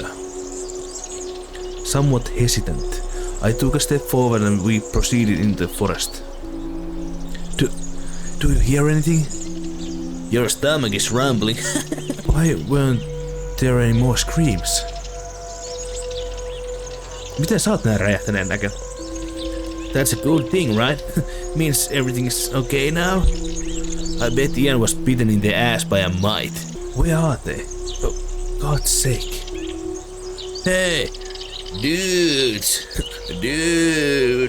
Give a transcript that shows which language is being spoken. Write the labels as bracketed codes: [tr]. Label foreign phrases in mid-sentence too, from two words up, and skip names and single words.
[en] Somewhat hesitant, I took a step forward and we proceeded into the forest. Do you hear anything? Your stomach is rumbling. Why weren't there any more screams? [fi] Miten sä oot näin räjähtäneen näkö? [en] That's a good thing, right? Means everything's okay now? I bet Ian was bitten in the ass by a mite. Where are they? For God's sake. Hey! Dudes! Dude!